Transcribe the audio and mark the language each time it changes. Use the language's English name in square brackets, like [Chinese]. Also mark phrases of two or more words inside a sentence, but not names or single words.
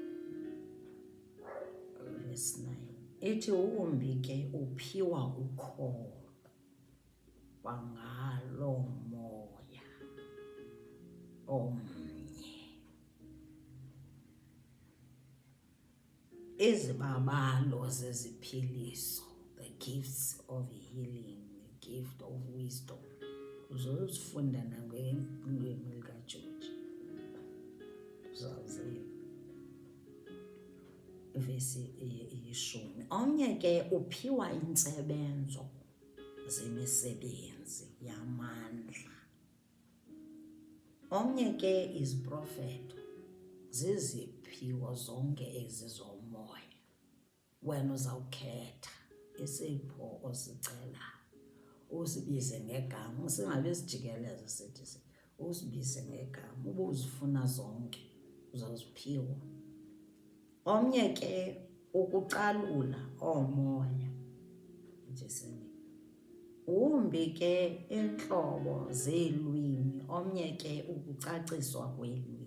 [Xhosa] Verse 9 ithi umbi ke uphiwa ukholo kwangalo moya omnye. Izibabalo zeziphiliso, [English] the gifts of healing, the gift of wisdom, [Xhosa] uzozifunda nangolwimi likaJoji. Uzaziva ivesi iyishumi. Omnye ke uphiwa intsebenzo zemisebenzi yamandla. Omnye ke [English] is prophet. [Xhosa] Ziziphiwo zonke ezi zomoya. Wena uzawukhetha isipho osicelayo, usibize ngegama, singabe sijikeleza sithi usibize ngegama. Uba uzifuna zonke uzawuziphiwa. Omnye ke ukucalula omoya, umbi ke iintlobo zeelwimi, omnye ke ukucaciswa kweelwimi.